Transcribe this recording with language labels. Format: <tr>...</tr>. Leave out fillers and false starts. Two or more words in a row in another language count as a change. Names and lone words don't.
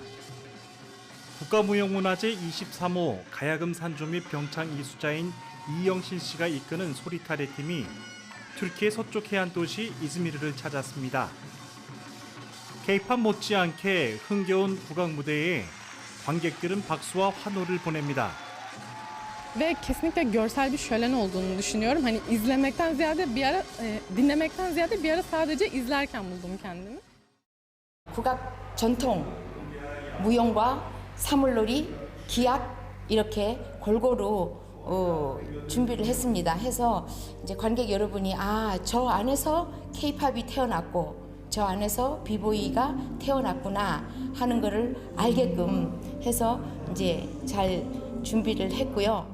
<ko>국가무형문화재 23호 가야금 산조 및 병창 이수자인 이영신 씨가 이끄는 소리타레 팀이 튀르키예 서쪽 해안 도시 이즈미르를 찾았습니다. K-팝 못지않게 흥겨운 국악 mude'ye 관객들은 박수와 환호를 보냅니다.</ko> <tr>Ve kesinlikle görsel bir şölen olduğunu düşünüyorum. Hani izlemekten ziyade dinlemekten ziyade bir ara sadece izlerken buldum kendimi.</tr> <ko>국악 전통, 무용과 사물놀이, 기악 이렇게 골고루 준비를 했습니다. 해서 이제 관객 여러분이 저 안에서 K-팝이 태어났고 저 안에서 비보이가 태어났구나 하는 거를 알게끔 해서 이제 잘 준비를 했고요.</ko>